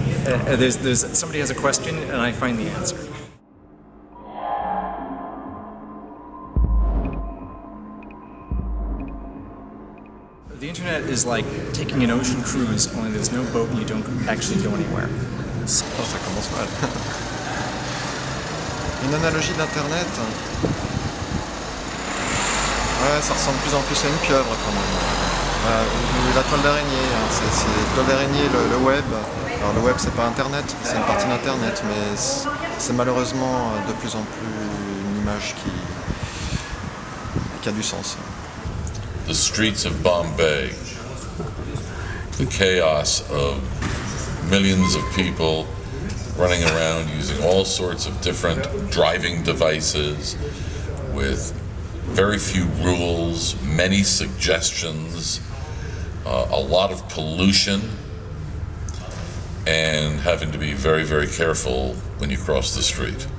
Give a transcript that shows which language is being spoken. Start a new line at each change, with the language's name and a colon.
English: There's somebody has a question and I find the answer. The internet is like taking an ocean cruise, only there's no boat and you don't actually go anywhere.
French: Oh, ça commence mal. Une analogie d'internet. Ouais, ça ressemble de plus en plus à une pieuvre quand même. La toile d'araignée, c'est la toile d'araignée, le web. Alors le web c'est pas internet, c'est une partie d'internet, mais c'est malheureusement de plus en plus une image qui a du sens.
English: The streets of Bombay, the chaos of millions of people running around using all sorts of different driving devices with very few rules, many suggestions, a lot of pollution, and having to be very, very careful when you cross the street.